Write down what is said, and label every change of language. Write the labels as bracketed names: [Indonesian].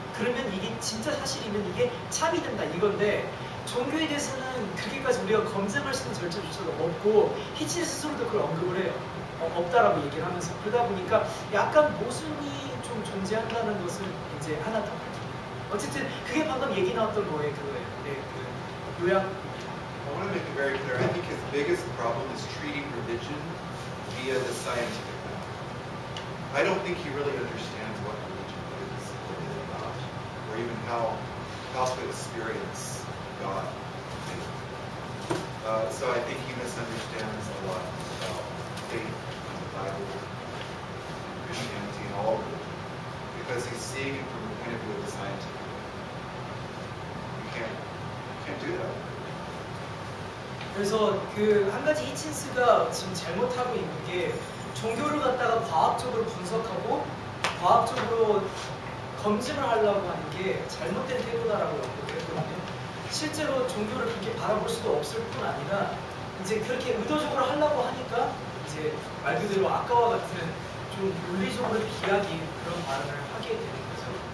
[Korean] 그러면 이게 진짜 사실이면 이게 참이 된다 이건데 종교에 대해서는 그렇게까지 우리가 검증할 수 있는 절차조차도 없고 히친스 스스로도 그걸 언급을 해요. 없다라고 얘기를 하면서 그러다 보니까 약간 모순이 좀 존재한다는 것을 이제 하나 더 어쨌든 그게 방금 얘기 나왔던 거예요. 그거예요. 네, 그 요약. [English] I want to make it very clear. I think his biggest problem is treating religion via the scientific method. I don't think he really understands what religion is, what it's about, or even how to experience God. So I think he misunderstands a lot about faith and the Bible, and Christianity, and all religion, because he's seeing it from the point of view of the scientific. You can't do that. [Korean] 그래서 그 한 가지 히친스가 지금 잘못하고 있는 게 종교를 갖다가 과학적으로 분석하고 과학적으로 검증을 하려고 하는 게 잘못된 태도다라고 연구를 했거든요. 실제로 종교를 그렇게 바라볼 수도 없을 뿐 아니라 이제 그렇게 의도적으로 하려고 하니까 이제 말 그대로 아까와 같은 좀 논리적으로 비약인 그런 발언을 하게 되는 거죠.